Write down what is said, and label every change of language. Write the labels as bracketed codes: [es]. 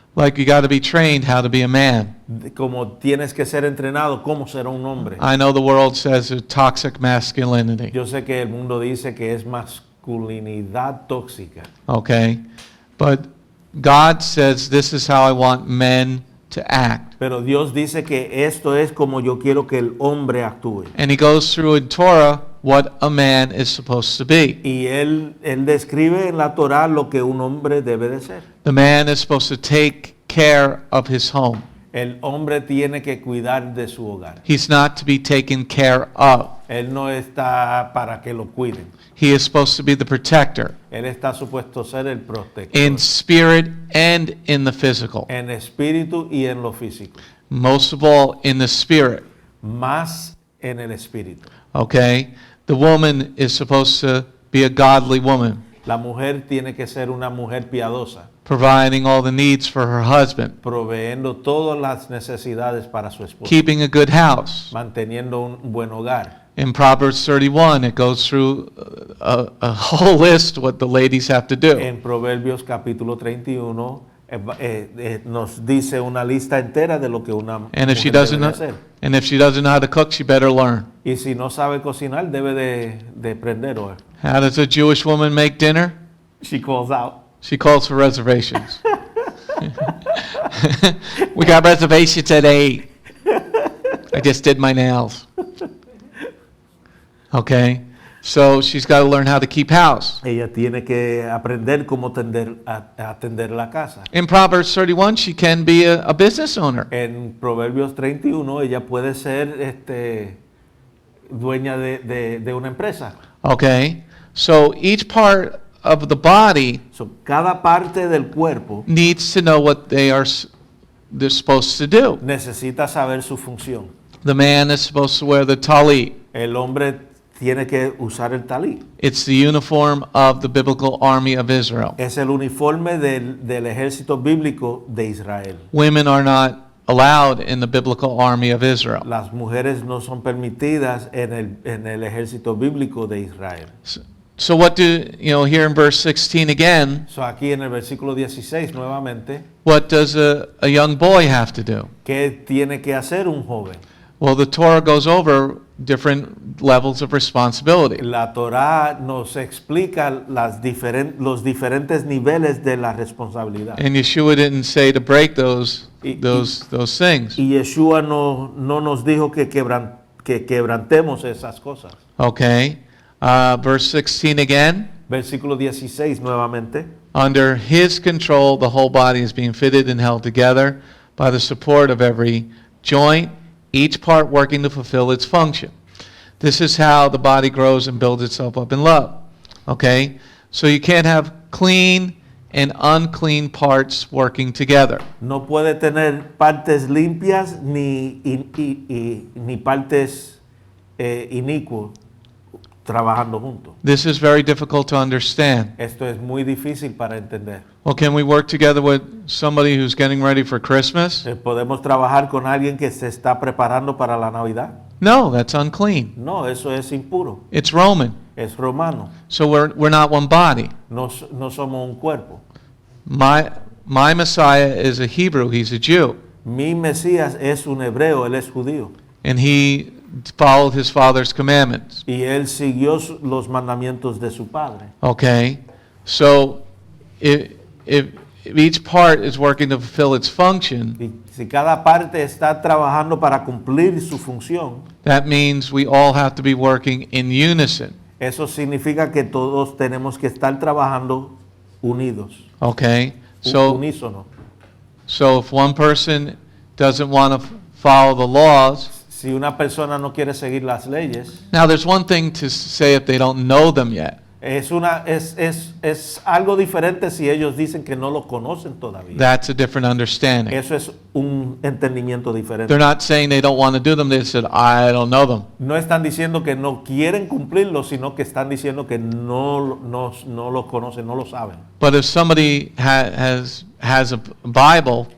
[en] Like you got to be trained how to be a man. [es] Como tienes que ser entrenado, cómo ser un hombre. [en] I know the world says it's toxic masculinity. [es] Yo sé que el mundo dice que es masculinidad tóxica, [en] Okay? But God says this is how I want men to act. [es] pero Dios dice que esto es como yo quiero que el hombre actúe. [en] And he goes through in Torah what a man is supposed to be. [es] Y él describe en la Torá lo que un hombre debe de ser. [en] The man is supposed to take care of his home. [es] El hombre tiene que cuidar de su hogar. [en] He's not to be taken care of. [es] Él no está para que lo cuiden. [en] He is supposed to be the protector [es] Él está supuesto a ser el protector. [en] in spirit and in the physical. [es] En espíritu y en lo físico. [en] Most of all, in the spirit. [es] Más en el espíritu. [en] Okay? The woman is supposed to be a godly woman, [es] La mujer tiene que ser una mujer piadosa, [en] providing all the needs for her husband, [es] proveyendo todas las necesidades para su esposo, [en] keeping a good house, [es] manteniendo un buen hogar, [en] In Proverbs 31, it goes through a whole list what the ladies have to do. [es] En Proverbios capítulo 31 nos dice una lista entera de lo que una [en] And if she [es] mujer [en] doesn't [es] debe [en] know, [es] hacer. [en] and if she doesn't know how to cook, she better learn. [es] Y si no sabe cocinar, debe de aprender. [en] How does a Jewish woman make dinner? She calls out. She calls for reservations. We got reservations at 8. I just did my nails. Okay? So she's got to learn how to keep house. [es] Ella tiene que aprender cómo atender la casa. [en] In Proverbs 31, she can be a business owner. [es] En Proverbios 31, ella puede ser dueña de una empresa. [en] Okay? So each part of the body [es] So, cada parte del cuerpo [en] needs to know what they're supposed to do. [es] necesita saber su función. [en] The man is supposed to wear the talit. [es] El hombre tiene que usar el talí. [en] It's the uniform of the biblical army of Israel. [es] Es el uniforme del ejército bíblico de Israel. [en] Women are not allowed in the biblical army of Israel. [es] Las mujeres no son permitidas en el ejército bíblico de Israel. [en] So what here in verse 16 again, [es] So, aquí en el versículo 16 nuevamente, [en] what does a young boy have to do? [es] ¿qué tiene que hacer un joven? [en] Well, the Torah goes over different levels of responsibility. [es] La Torá nos explica los diferentes niveles de la responsabilidad. [en] And Yeshua didn't say to break those things. [es] Y Yeshua no nos dijo que quebrantemos esas cosas. [en] Okay. Verse 16 again. [es] Versículo 16 nuevamente. [en] Under his control, the whole body is being fitted and held together by the support of every joint, each part working to fulfill its function. This is how the body grows and builds itself up in love. Okay? So you can't have clean and unclean parts working together. [es] No puede tener partes limpias ni partes inicuas trabajando juntos. [en] This is very difficult to understand. [es] Esto es muy difícil para entender. [en] Well, can we work together with somebody who's getting ready for Christmas? [es] ¿Podemos trabajar con alguien que se está preparando para la Navidad? [en] No, that's unclean. [es] No, eso es impuro. [en] It's Roman. [es] Es romano. [en] So we're not one body. [es] No somos un cuerpo. [en] My Messiah is a Hebrew, he's a Jew. [es] Mi Mesías es un hebreo, él es judío. [en] And he followed his father's commandments. [es] Y él siguió los mandamientos de su padre. [en] Okay? So if each part is working to fulfill its function, [es] Y si cada parte está trabajando para cumplir su función, [en] that means we all have to be working in unison. [es] eso significa que todos tenemos que estar trabajando unidos. [en] Okay? So [es] Unísono. [en] if one person doesn't want to follow the laws, [es] Si una persona no quiere seguir las leyes, [en] now there's one thing to say if they don't know them yet. [es] es algo diferente si ellos dicen que no lo conocen todavía. [en] That's a different understanding. [es] Eso es un entendimiento diferente. [en] They're not saying they don't want to do them. They said, I don't know them. [es] No están diciendo que no quieren cumplirlo, sino que están diciendo que no lo conocen, no lo saben. [en] But if somebody has a Bible